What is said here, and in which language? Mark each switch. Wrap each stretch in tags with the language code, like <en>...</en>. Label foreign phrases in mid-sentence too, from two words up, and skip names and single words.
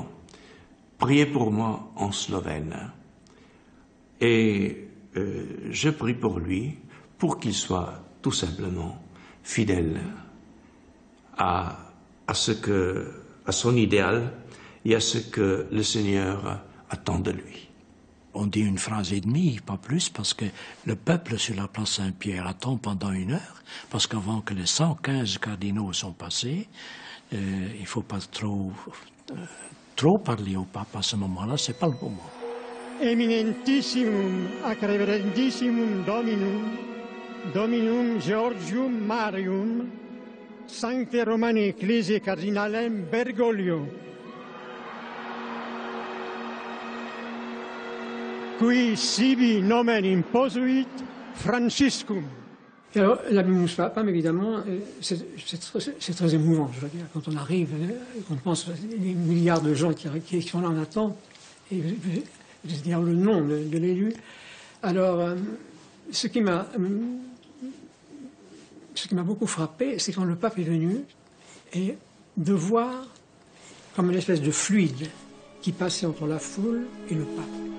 <fr>Priez pour moi en slovène. Et je prie pour lui, pour qu'il soit tout simplement fidèle à ce que à son idéal et à ce que le Seigneur attend de lui. On dit une phrase et demie, pas plus, parce que le peuple sur la place Saint-Pierre attend pendant 1 heure, parce qu'avant que les 115 cardinaux sont passés, il ne faut pas trop parler au pape à ce moment-là, c'est pas le moment.</fr> <la>Eminentissimum ac reverendissimum Dominum Georgium Marium, Sancte Romani Ecclesiae Cardinalem Bergoglio, qui sibi nomen imposuit Franciscum.</la> <fr>Et alors, l'</fr> <la>Habemus Papam,</la> <fr>évidemment, c'est très émouvant, je veux dire, quand on arrive, qu'on pense les milliards de gens qui sont là en attente, et je veux dire le nom de l'élu. Alors, ce qui m'a beaucoup frappé, c'est quand le pape est venu, et de voir comme une espèce de fluide qui passait entre la foule et le pape.</fr>